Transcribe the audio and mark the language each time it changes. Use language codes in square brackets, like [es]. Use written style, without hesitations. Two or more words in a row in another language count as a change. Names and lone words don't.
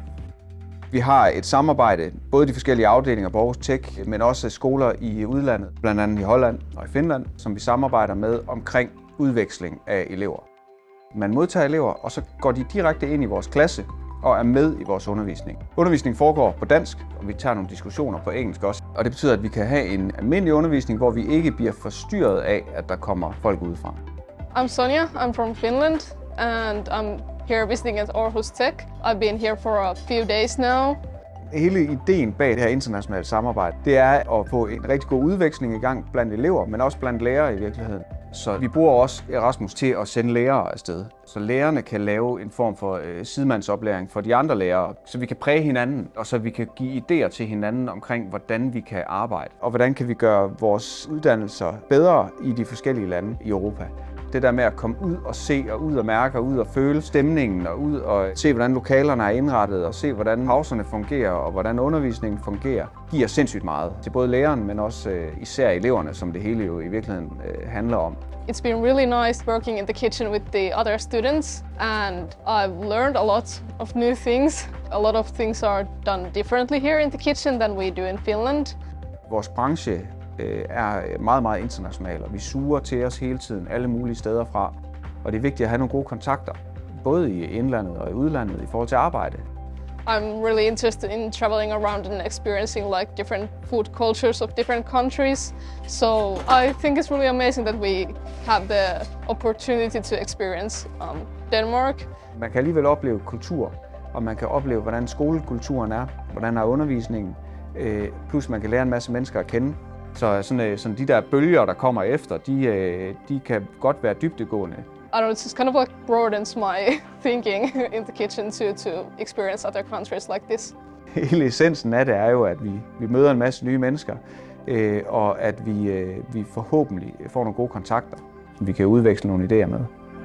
[da] Vi har et samarbejde, både de forskellige afdelinger på Aarhus Tech, men også skoler i udlandet, blandt andet i Holland og i Finland, som vi samarbejder med omkring udveksling af elever. Man modtager elever, og så går de direkte ind i vores klasse og er med i vores undervisning. Undervisningen foregår på dansk, og vi tager nogle diskussioner på engelsk også. Og det betyder, at vi kan have en almindelig undervisning, hvor vi ikke bliver forstyrret af, at der kommer folk udefra. [en] I'm Sonja, I'm from Finland, and I'm here visiting at Aarhus Tech. I've been here for a few days now. [da] Hele ideen bag det her internationale samarbejde, det er at få en rigtig god udveksling i gang blandt elever, men også blandt lærere i virkeligheden. Så vi bruger også Erasmus til at sende lærere afsted, så lærerne kan lave en form for sidemandsoplæring for de andre lærere, så vi kan præge hinanden, og så vi kan give idéer til hinanden omkring, hvordan vi kan arbejde, og hvordan kan vi gøre vores uddannelser bedre i de forskellige lande i Europa. Det der med at komme ud og se, og ud og mærke, og ud og føle stemningen, og ud og se, hvordan lokalerne er indrettet, og se, hvordan pauserne fungerer, og hvordan undervisningen fungerer, giver sindssygt meget til både læreren, men også især eleverne, som det hele jo i virkeligheden handler om. [en] It's been really nice working in the kitchen with the other students, and I've learned a lot of new things. A lot of things are done differently here in the kitchen than we do in Finland. [da] Vores branche er meget, meget international, og vi suger til os hele tiden alle mulige steder fra. Og det er vigtigt at have nogle gode kontakter, både i indlandet og i udlandet i forhold til arbejde. [en] I'm really interested in traveling around and experiencing like different food cultures of different countries. So I think it's really amazing that we have the opportunity to experience Denmark. [da] Man kan alligevel opleve kultur, og man kan opleve, hvordan skolekulturen er, hvordan er undervisningen, plus man kan lære en masse mennesker at kende. Så sådan de der bølger, der kommer efter, de kan godt være dybdegående. [en] I don't know, it's just kind of like broadens my thinking in the kitchen to experience other countries like this. [da] Hele essensen af det er jo, at vi møder en masse nye mennesker, og at vi forhåbentlig får nogle gode kontakter, som vi kan udveksle nogle idéer med.